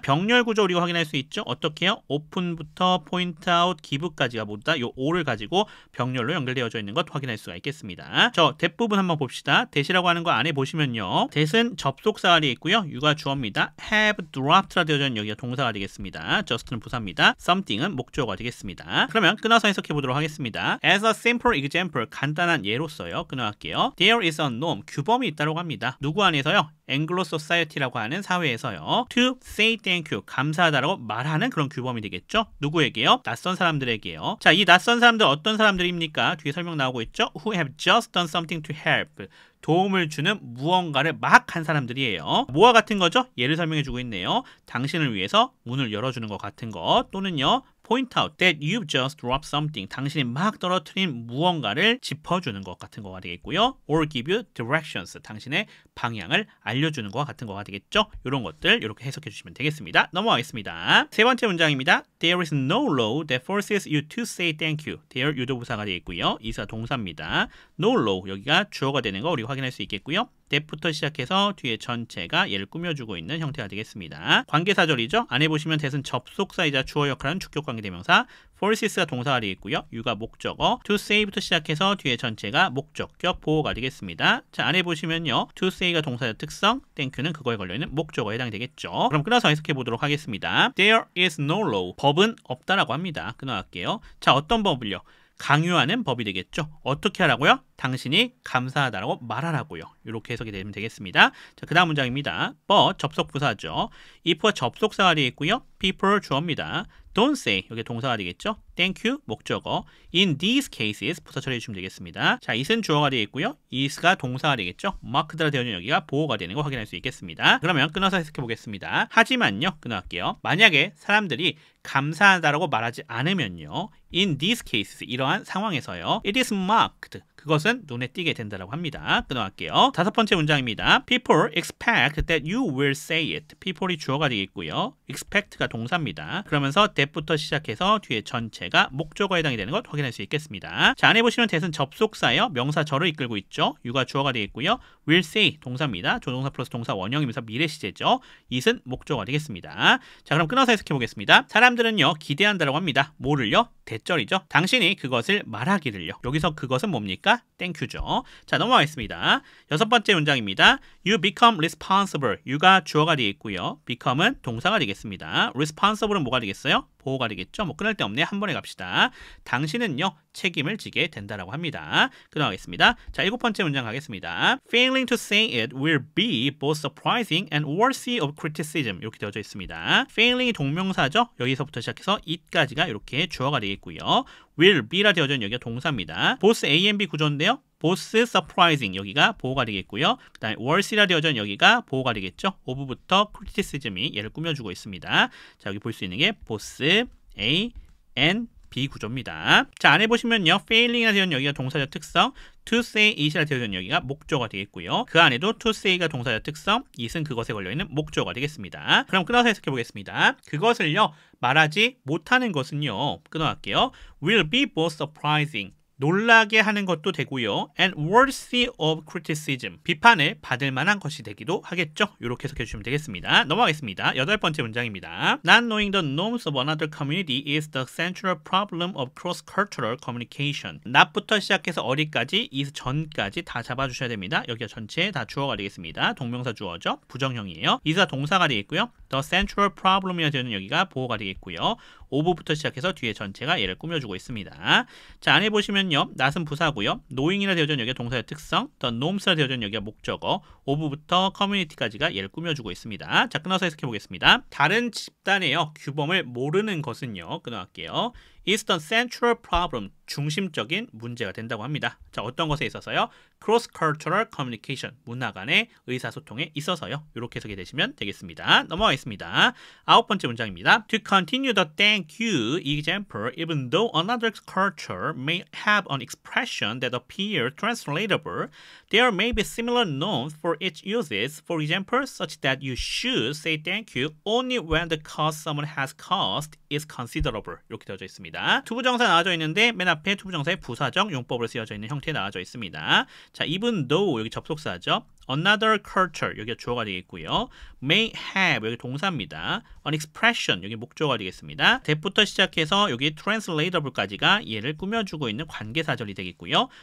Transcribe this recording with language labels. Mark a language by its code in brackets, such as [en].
[ko] 병렬 구조 우리가 확인할 수 있죠. 어떻게요? open부터 point out, give까지가 모두 다 이 5를 가지고 병렬로 연결되어져 있는 것 확인할 수가 있겠습니다. 저 that 부분 한번 봅시다. that이라고 하는 거 안에 보시면요. that은 접속사가 되어 있고요. you가 주어입니다. have dropped라 되어져 있는 여기가 동사가 되겠습니다. just는 부사입니다. something은 목조가 되겠습니다. 그러면 끊어서 해석해 보도록 하겠습니다. [en] As a simple example, [ko] 간단한 예로서요. 끊어갈게요. [en] There is a norm, [ko] 규범이 있다고 합니다. 누구 안에서요? Anglo Society라고 하는 사회에서요. [en] To say thank you, [ko] 감사하다라고 말하는 그런 규범이 되겠죠. 누구에게요? 낯선 사람들에게요. 자, 이 낯선 사람들 어떤 사람들입니까? 뒤에 설명 나오고 있죠. [en] Who have just done something to help. [ko] 도움을 주는 무언가를 막 한 사람들이에요. 뭐와 같은 거죠? 예를 설명해 주고 있네요. 당신을 위해서 문을 열어주는 것 같은 것, 또는요. [en] point out that you've just dropped something. [ko] 당신이 막 떨어뜨린 무언가를 짚어주는 것 같은 거가 되겠고요. [en] or give you directions. [ko] 당신의 방향을 알려주는 것 같은 거가 되겠죠. 이런 것들 이렇게 해석해 주시면 되겠습니다. 넘어가겠습니다. 세 번째 문장입니다. [en] There is no law that forces you to say thank you. [ko] There 유도부사가 되어 있고요. 이사 동사입니다. No law 여기가 주어가 되는 거 우리가 확인할 수 있겠고요. that부터 시작해서 뒤에 전체가 얘를 꾸며주고 있는 형태가 되겠습니다. 관계사절이죠. 안에 보시면 that은 접속사이자 주어 역할하는 주격 관계대명사, forces가 동사가 되겠고요. you가 목적어, to say부터 시작해서 뒤에 전체가 목적격 보호가 되겠습니다. 자, 안에 보시면요. to say가 동사의 특성, thank you는 그거에 걸려있는 목적어에 해당이 되겠죠. 그럼 끊어서 해석해 보도록 하겠습니다. [en] There is no law. [ko] 법은 없다라고 합니다. 끊어갈게요. 자, 어떤 법을요? 강요하는 법이 되겠죠. 어떻게 하라고요? 당신이 감사하다라고 말하라고요. 이렇게 해석이 되면 되겠습니다. 자, 그 다음 문장입니다. but 접속 부사죠. if가 접속사가 되어 있고요. people 주어입니다. don't say 여기 동사가 되겠죠. [en] thank you 목적어. [ko] in these cases 부사 처리해 주시면 되겠습니다. 자, it은 주어가 되어 있고요. is가 동사가 되겠죠. marked라 되어 있는 여기가 보호가 되는 거 확인할 수 있겠습니다. 그러면 끊어서 해석해 보겠습니다. 하지만요. 끊어갈게요. 만약에 사람들이 감사하다라고 말하지 않으면요. [en] in these cases [ko] 이러한 상황에서요. [en] it is marked [ko] 그것은 눈에 띄게 된다라고 합니다. 끊어갈게요. 다섯 번째 문장입니다. [en] People expect that you will say it. [ko] people이 주어가 되겠고요. expect가 동사입니다. 그러면서 that부터 시작해서 뒤에 전체가 목적어에 해당이 되는 것 확인할 수 있겠습니다. 자, 안에 보시면 that은 접속사예요. 명사 저를 이끌고 있죠. you가 주어가 되겠고요. will say 동사입니다. 조동사 플러스 동사 원형이면서 미래 시제죠. it은 목적어가 되겠습니다. 자, 그럼 끊어서 해석해 보겠습니다. 사람들은요 기대한다라고 합니다. 뭐를요? 대절이죠. 당신이 그것을 말하기를요. 여기서 그것은 뭡니까? 땡큐죠. 자, 넘어가겠습니다. 여섯 번째 문장입니다. [en] You become responsible. [ko] you가 주어가 되어 있고요. become은 동사가 되겠습니다. responsible은 뭐가 되겠어요? 보호가 되겠죠. 뭐 끊을 데 없네. 한 번에 갑시다. 당신은요 책임을 지게 된다라고 합니다. 끊어가겠습니다. 자, 일곱 번째 문장 가겠습니다. [en] Failing to say it will be both surprising and worthy of criticism. [ko] 이렇게 되어져 있습니다. failing이 동명사죠. 여기서부터 시작해서 it까지가 이렇게 주어가 되겠고요. will be라 되어져 있는 여기가 동사입니다. [en] both A and B 구조인데요. [ko] both surprising 여기가 보호가 되겠고요. 그 다음에 worthy라 되어져 있는 여기가 보호가 되겠죠. of부터 criticism이 얘를 꾸며주고 있습니다. 자, 여기 볼 수 있는 게 both A and B 구조입니다. 자, 안에 보시면요. failing이라 되어 있는 여기가 동사적 특성, to say it이라 되어 있는 여기가 목적어가 되겠고요. 그 안에도 to say가 동사적 특성, it은 그것에 걸려있는 목적어가 되겠습니다. 그럼 끊어서 해석해 보겠습니다. 그것을요 말하지 못하는 것은요 끊어갈게요. [en] will be both surprising [ko] 놀라게 하는 것도 되고요. [en] and worthy of criticism [ko] 비판을 받을 만한 것이 되기도 하겠죠. 이렇게 해석해 주시면 되겠습니다. 넘어가겠습니다. 여덟 번째 문장입니다. [en] Not knowing the norms of another community is the central problem of cross-cultural communication. [ko] not부터 시작해서 어디까지, is 전까지 다 잡아주셔야 됩니다. 여기가 전체 다 주어가 되겠습니다. 동명사 주어죠. 부정형이에요. is가 동사가 되겠고요. the central problem이라 되는 여기가 보호가 되겠고요. of부터 시작해서 뒤에 전체가 얘를 꾸며주고 있습니다. 자, 안에 보시면요. not은 부사고요. knowing이라 되어져 있는 여기가 동사의 특성, the norms라 되어져 있는 여기가 목적어, of부터 community까지가 얘를 꾸며주고 있습니다. 자, 끊어서 해석해 보겠습니다. 다른 집단에요. 규범을 모르는 것은요. 끊어갈게요. [en] is the central problem [ko] 중심적인 문제가 된다고 합니다. 자, 어떤 것에 있어서요? [en] cross-cultural communication [ko] 문화 간의 의사소통에 있어서요. 이렇게 해석이 되시면 되겠습니다. 넘어가겠습니다. 아홉 번째 문장입니다. [en] To continue the thank you example, even though another culture may have an expression that appears translatable, there may be similar norms for each uses. For example, such that you should say thank you only when the cost someone has caused is considerable. [ko] 이렇게 되어져 있습니다. 투부정사 나와져 있는데 맨 앞에 투부정사의 부사적 용법으로 쓰여져 있는 형태에 나와져 있습니다. 자, even though 여기 접속사죠. another culture 여기가 주어가 되겠고요. may have 여기 동사입니다. an expression 여기 목적어가 되겠습니다. that부터 시작해서 여기 translatable,까지가 얘를 꾸며주고 있는 관계사절이 되겠고요.